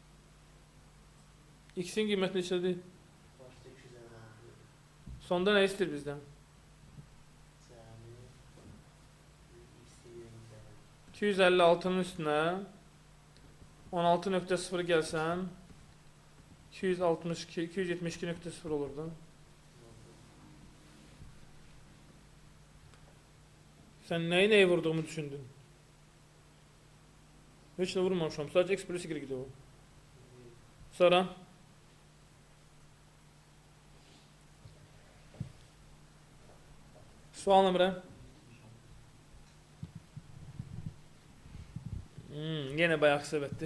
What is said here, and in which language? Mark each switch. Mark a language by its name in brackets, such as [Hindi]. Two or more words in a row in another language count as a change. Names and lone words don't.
[Azerbaijani] X'in qiyməti neçədir? Başta 256 verir. Sonda nə istəyir bizdən? Cəmi istəyirimiz əvəl. 256'nın üstünə 16.0 gəlsən 272.0 olurdu. [Turkish] Sen neyi vurduğumu düşündün? Hiç de vurmamışam. Sadece x plus y gidiyor. [Azerbaijani] Sonra sual nömrə yine bayağı səbətdir.